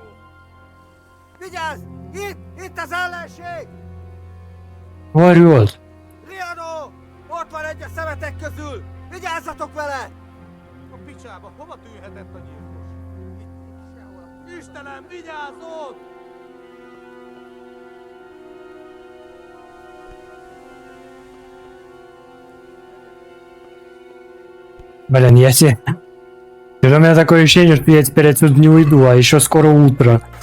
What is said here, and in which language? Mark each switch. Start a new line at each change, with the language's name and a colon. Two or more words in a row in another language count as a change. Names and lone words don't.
Hungarian: Vigyázz! Itt az ellenség!
Russian: Орёт.
Hungarian: Riano! Ott van egy a szemetek közül! Vigyázzatok vele! A picsába hova tűnhetett a gyilkos? Itt sehol. Istenem, vigyázzon!
Russian: Блин, я себе... У меня такое ощущение, что я теперь отсюда не уйду, а еще скоро утро.